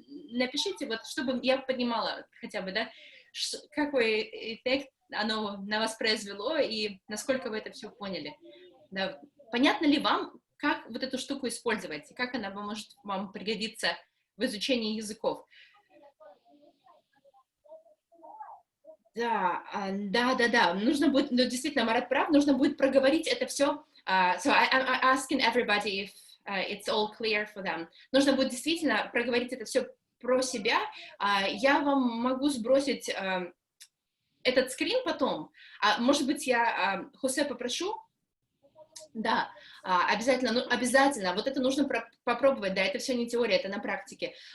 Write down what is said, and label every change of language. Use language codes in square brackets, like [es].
[ru] Напишите, вот, чтобы я понимала хотя бы, да, какой эффект оно на вас произвело, и насколько вы это все поняли. Да. Понятно ли вам, как вот эту штуку использовать, и как она может вам пригодиться в изучении языков? Да, нужно будет, ну, действительно, Марат прав, нужно будет проговорить это все. [en] So I'm asking everybody if it's all clear for them. [ru] Нужно будет действительно проговорить это все про себя. Я вам могу сбросить этот скрин потом. Может быть, я Хосе попрошу. Да, обязательно, ну, обязательно, вот это нужно попробовать, да, это все не теория, это на практике.